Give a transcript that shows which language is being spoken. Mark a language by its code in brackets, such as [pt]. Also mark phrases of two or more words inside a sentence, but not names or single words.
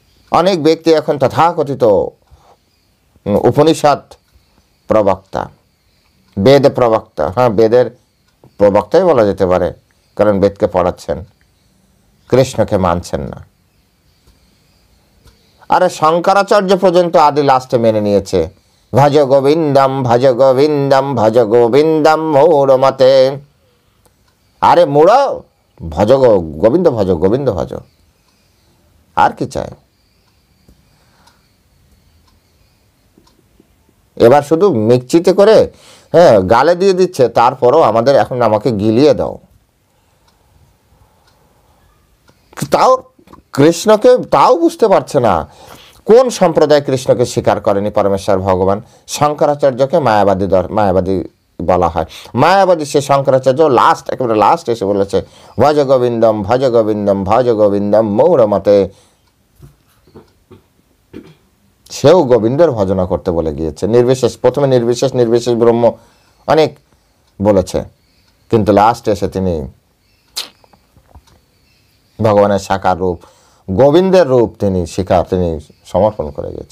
[bn] অনেক ব্যক্তি এখন তথাকথিত উপনিষদ প্রবক্তা, বেদ প্রবক্তা, হ্যাঁ বেদের প্রবক্তাই বলা যেতে পারে, কারণ বেদকে পড়াচ্ছেন, কৃষ্ণকে মানছেন না। আরে শঙ্করাচার্য পর্যন্ত আদি লাস্টে মেনে নিয়েছে, [sa] ভজ গোবিন্দম ভজ গোবিন্দম ভজ গোবিন্দম মূঢ়মতে। [bn] আরে মূঢ়, ভজ গোবিন্দ ভজ, গোবিন্দ ভজ, আর কি চাই? এবার শুধু মিক্সিতে করে হ্যাঁ গালে দিয়ে দিচ্ছে, তারপরও এখন আমাকে গিলিয়ে দাও। তাও কৃষ্ণকে তাও বুঝতে পারছে না। কোন সম্প্রদায় কৃষ্ণকে স্বীকার করেনি? পরমেশ্বর ভগবান। শঙ্করাচার্যকে মায়াবাদী বলা হয়। মায়াবাদী সে শঙ্করাচার্য একেবারে লাস্ট এসে বলেছে [sa] ভজ গোবিন্দম ভজ গোবিন্দম ভজ গোবিন্দম মৌরমতে। [bn] সেও গোবিন্দের ভজনা করতে বলে গিয়েছে, নির্বিশেষ। প্রথমে নির্বিশেষ ব্রহ্ম অনেক বলেছে, কিন্তু লাস্ট এসে তিনি ভগবানের সাকার রূপ, গোবিন্দের রূপ তিনি সমর্পণ করে গেছে।